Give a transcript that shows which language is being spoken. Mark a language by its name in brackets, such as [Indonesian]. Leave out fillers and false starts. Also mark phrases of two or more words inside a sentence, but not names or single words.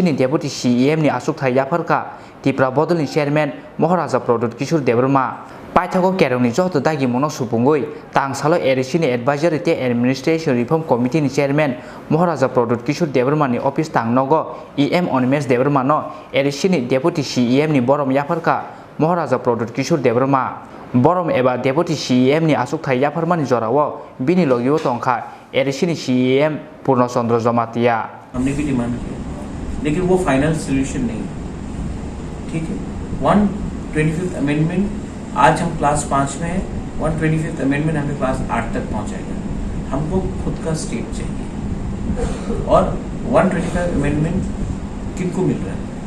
[Kok Borok] ni [English] deputy CEM [Kok Borok] ni asuk thai yapharka Tripura bodol ni chairman Maharaja Pradyot Kishore Debbarma Paithago kerongni joto dagi monok supungoi tangsalo edisi ni advisory te [English] administration reform committee [Kok Borok] ni chairman Maharaja Pradyot Kishore Debbarma ni office tangnogo EM Animesh Debbarma no edisi ni [English] deputy CEM [Kok Borok] ni Borom yapharka Maharaja Pradyot Kishore Debbarma Borom eba [English] deputy CEM [Kok Borok] ni asuk thai yapharmani jorao bini logiwo tongkha edisi ni CEM Purnachandra Jamatia [Hindi] हमने भी डिमांड किया लेकिन वो [English] final solution [Hindi] नहीं ठीक है 125th अमेंडमेंट आज हम क्लास 5 में है 125th अमेंडमेंट हमें क्लास 8 तक पहुंचाएगा हमको खुद का स्टेट चाहिए और 125 अमेंडमेंट किनको मिल रहा